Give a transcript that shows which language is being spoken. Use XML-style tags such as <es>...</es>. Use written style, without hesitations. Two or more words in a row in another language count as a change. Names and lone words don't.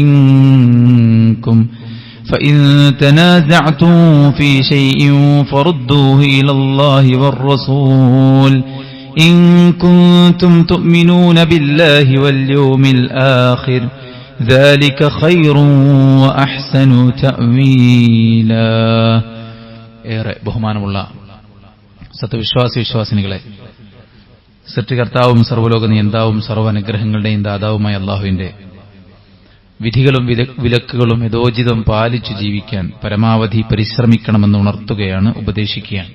<ar>منكم فإن تنازعتم في شيء فردوه إلى الله والرسول إن كنتم تؤمنون بالله واليوم الآخر ذلك خير وأحسن تأويلا.</ar> <ml>ഏറെ ബഹുമാനമുള്ള സത്യവിശ്വാസി വിശ്വാസിനികളെ, സൃഷ്ടികർത്താവും സർവ്വലോക നിയന്താവും സർവ്വനുഗ്രഹങ്ങളുടെയും ദാതാവുമായ അല്ലാഹുവിന്റെ വിധികളും വിലക്കുകളും യഥോചിതം പാലിച്ചു ജീവിക്കാൻ പരമാവധി പരിശ്രമിക്കണമെന്ന് ഉണർത്തുകയാണ്, ഉപദേശിക്കുകയാണ്.</ml>